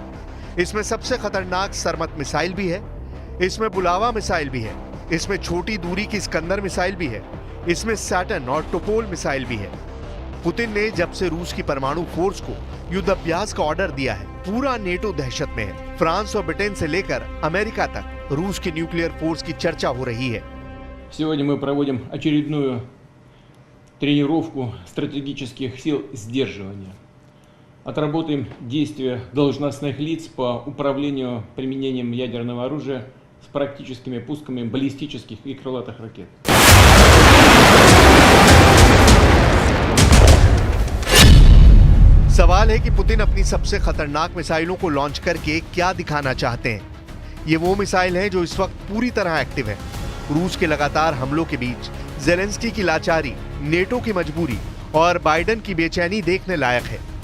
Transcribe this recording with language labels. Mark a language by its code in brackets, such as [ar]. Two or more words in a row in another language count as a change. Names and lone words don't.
[hi] इसमें सबसे खतरनाक सरमत मिसाइल भी है, इसमें बुलावा मिसाइल भी है, इसमें छोटी दूरी की स्कंदर मिसाइल भी है, इसमें सैटर्न और टोपोल मिसाइल भी है। पुतिन ने जब से रूस की परमाणु फोर्स को युद्ध अभ्यास का ऑर्डर दिया है, पूरा नेटो दहशत में है। फ्रांस और ब्रिटेन से लेकर अमेरिका तक रूस की न्यूक्लियर फोर्स की चर्चा हो रही है। [ru] сегодня мы проводим очередную тренировку стратегических сил сдерживания. Отработаем действия должностных лиц по управлению применением ядерного оружия с практическими пусками баллистических и крылатых ракет. [hi] सवाल है कि पुतिन अपनी सबसे खतरनाक मिसाइलों को लॉन्च करके क्या दिखाना चाहते हैं। ये वो मिसाइल हैं जो इस वक्त पूरी तरह एक्टिव है। रूस के लगातार हमलों के बीच ज़ेलेंस्की की लाचारी, नेटो की मजबूरी और बाइडेन की बेचैनी देखने लायक है।